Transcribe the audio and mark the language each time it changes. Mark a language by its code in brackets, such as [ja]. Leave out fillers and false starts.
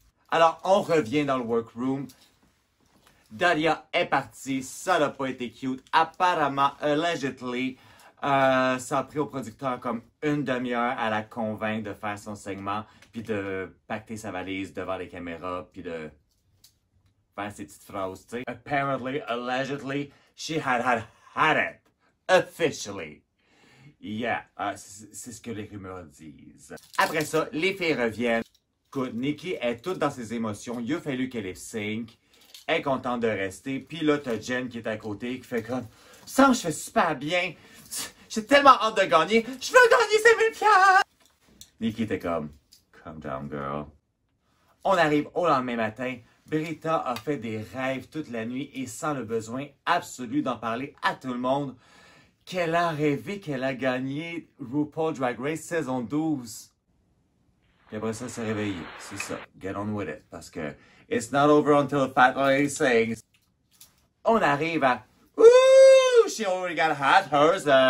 [fr] Alors, on revient dans le workroom. Daria est partie, ça n'a pas été cute. Apparemment, allegedly, ça a pris au producteur comme une demi-heure à la convaincre de faire son segment, puis de pacter sa valise devant les caméras, puis de faire ses petites phrases, tu sais. [en] Apparently, allegedly, she had it. Officially. [fr] Yeah, c'est ce que les rumeurs disent. Après ça, les filles reviennent. Écoute, Nikki est toute dans ses émotions. Il a fallu qu'elle lip sync. Elle est contente de rester. Puis là, t'as Jen qui est à côté, qui fait comme... Ça, je fais super bien. J'ai tellement hâte de gagner. Je veux gagner 5000 $. Nikki était comme, [en] calm down, girl. [fr] On arrive au lendemain matin. Brita a fait des rêves toute la nuit et sent le besoin absolu d'en parler à tout le monde qu'elle a rêvé qu'elle a gagné RuPaul Drag Race saison 12. Puis après ça, s'est réveillée. C'est ça. [en] Get on with it. [fr] Parce que [en] it's not over until the fat lady sings. [fr] On arrive à... [en] Ooh, she already got hot hers.